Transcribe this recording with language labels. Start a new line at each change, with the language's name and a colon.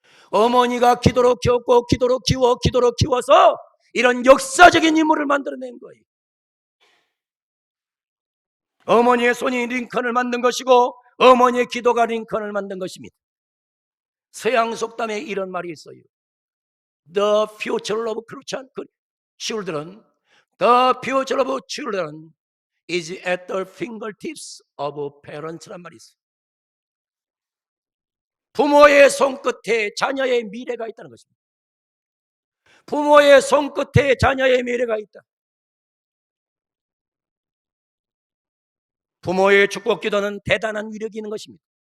Korean: 어머니가 기도로 키웠고 기도로 키워서 이런 역사적인 인물을 만들어낸 거예요. 어머니의 손이 링컨을 만든 것이고 어머니의 기도가 링컨을 만든 것입니다. 서양 속담에 이런 말이 있어요.
English: The future of children, the future of children is at the fingertips of parents
Korean: 란 말이 있어요. 부모의 손끝에 자녀의 미래가 있다는 것입니다. 부모의 손끝에 자녀의 미래가 있다. 부모의 축복 기도는 대단한 위력이 있는 것입니다.